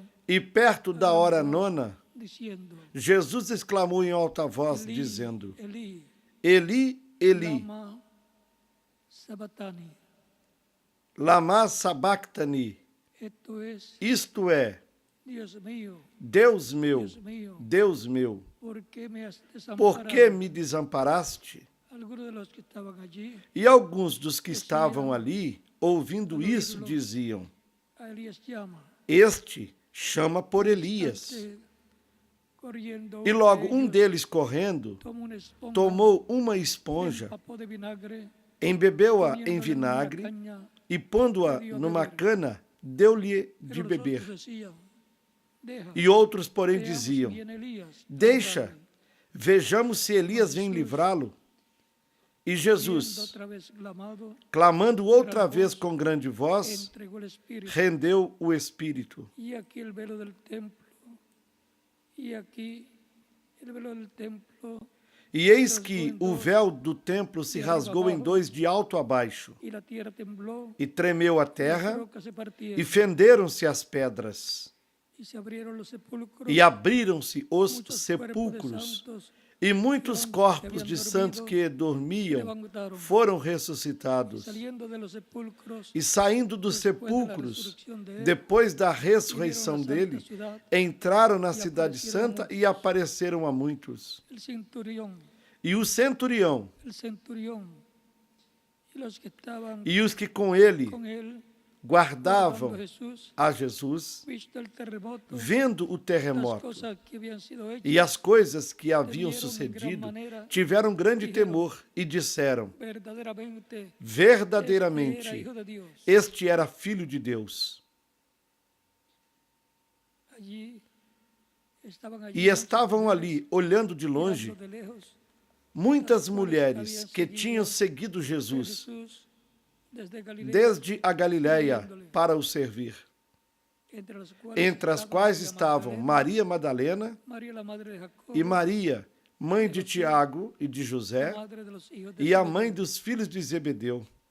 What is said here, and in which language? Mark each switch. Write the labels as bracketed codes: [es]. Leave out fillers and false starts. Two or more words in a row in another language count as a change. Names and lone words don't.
[pt] E perto da hora nona, [es] diciendo, [pt] Jesus exclamou em alta voz, Eli, dizendo: Eli, Eli, Eli, [arc] lama sabachthani. lama sabachthani. [es] Esto es, [pt] Isto é, [es] Dios mío, [pt] Deus meu, [es] Dios mío, [pt] Deus meu, [es] ¿por qué me has [pt] por que [es] desamparado? [pt] me desamparaste? [es] Algunos de los que estaban allí, [pt] E alguns dos que estavam ali, ouvindo isso, diziam: [es] a Elías llama. [pt] Este chama por Elias. [es] Corriendo, [pt] E logo [es] uno de [pt] um [es] ellos [pt] deles, correndo, [es] tomó una esponja, [pt] tomou uma esponja, [es] empapó de vinagre, [pt] embebeu-a [es] poniéndole [pt] em [es] en una [pt] vinagre [es] caña, [pt] e, pondo-a numa cana, deu-lhe de [es] pero los [pt] beber. [es] otros decían, deja, [pt] E outros, porém, [es] veamos si [pt] diziam: [es] viene Elías, [pt] Deixa, [es] librarle. [pt] vejamos se Elias vem livrá-lo. E [es] Siendo [pt] Jesus, [es] otra vez clamado, [pt] clamando outra vez com grande voz, [es] entregó el espíritu. [pt] rendeu o espírito. [es] Y aquí el velo del templo, y aquí el velo del templo, [pt] E eis que o véu do templo se rasgou em dois de alto a baixo, [es] y la tierra tembló, [pt] e tremeu a [es] las [pt] terra, [es] rocas se partieron, [pt] e fenderam-se as pedras, [es] y se abrieron los sepulcros, [pt] e abriram-se os [es] muchos cuerpos de [pt] sepulcros, [es] santos [pt] e muitos corpos de santos que dormiam foram ressuscitados. [es] saliendo de los sepulcros, [pt] E saindo dos sepulcros, depois da ressurreição dele, entraram na cidade santa e apareceram a muitos. [es] el centurión, [pt] E o centurião [es] y los que estaban [pt] e os que com ele [es] con él, [pt] guardavam [es] guardando a Jesús, [pt] a Jesus, [es] visto el terremoto, [pt] vendo o [es] las [pt] terremoto [es] cosas que habían sido hechas, [pt] e as coisas que haviam sucedido, tiveram grande temor e disseram: [es] verdaderamente, [pt] verdadeiramente, [es] era hijo de Dios. [pt] este era filho de Deus. [es] Allí [pt] E estavam ali, olhando de longe, muitas mulheres que tinham seguido Jesus desde a Galiléia para o servir, entre as quais estavam Maria Madalena e Maria, mãe de Tiago e de José, e a mãe dos filhos de Zebedeu.